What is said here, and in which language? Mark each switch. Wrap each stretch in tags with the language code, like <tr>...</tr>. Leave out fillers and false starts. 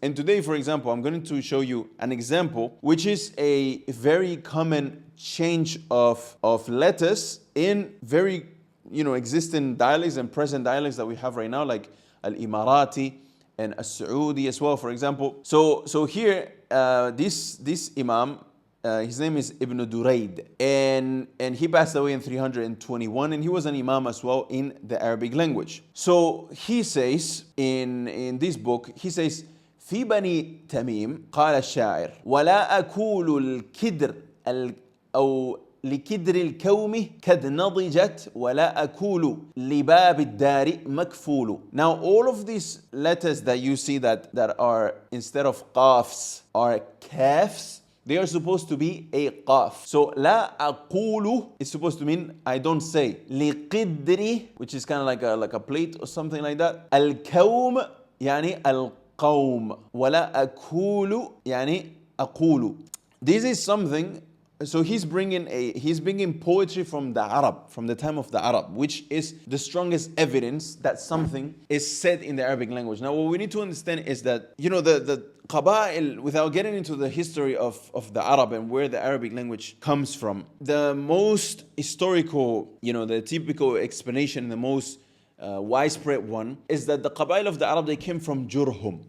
<en>And today, for example, I'm going to show you an example which is a very common change of letters in very existing dialects and present dialects that we have right now, like al-Emirati and al-Saudi as well, for example. So here, this Imam, his name is Ibn Durayd, and he passed away in 321, and he was an Imam as well in the Arabic language. So he says in this book, he says,</en> <ar>في بني تميم قال الشاعر ولا أكول الكدر أو لكدر الكوم قد نضجت ولا أكول لباب الدار مكفول.</ar> <en>Now all of these letters that you see that are instead of qafs are kafs, they are supposed to be a qaf. So</en> <ar>لا أقول</ar> <en>is supposed to mean I don't say. لقدر, which is kind of like a plate or something like that.</en> <ar>الكوم يعني القوم ولا أكول يعني أقول.</ar> <en>This is something. So he's bringing poetry from the Arab, from the time of the Arab, which is the strongest evidence that something is said in the Arabic language. Now, what we need to understand is that, the Qaba'il, without getting into the history of the Arab and where the Arabic language comes from, the most historical, the typical explanation, the most widespread one, is that the Qaba'il of the Arab, they came from Jurhum.</en>